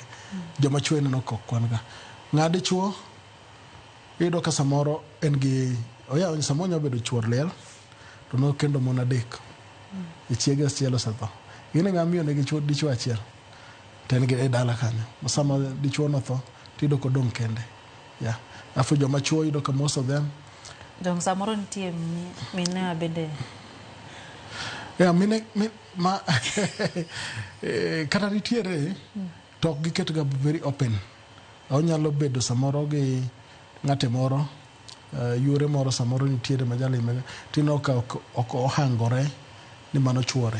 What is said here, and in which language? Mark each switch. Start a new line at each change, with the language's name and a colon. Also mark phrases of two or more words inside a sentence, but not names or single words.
Luo (Kenya and Tanzania): Joma chuo ineno ka ok kwan-ga. Ng'adi chuo iyudo ka samoro en gi samoro nyalo bedo chuor liel to nokendo mon adek. Chiege achiel osetho. Gine ng'a miyo negi dichuo achiel to en gi e dala kanyo. Sama dichuo no tho tiyudo ka odong' kende. Afu joma chuo iyudo ka
English: most of them
Luo (Kenya and Tanzania): dong samoro nitie mine bende mine ma kata nitiere to ok giket ga
English: very open.
Luo (Kenya and Tanzania): Onyalo bedo samoro gi ng'ate moro, yore moro samoro nitiere ma jalime tino ka ok ohangore ni mano chuore.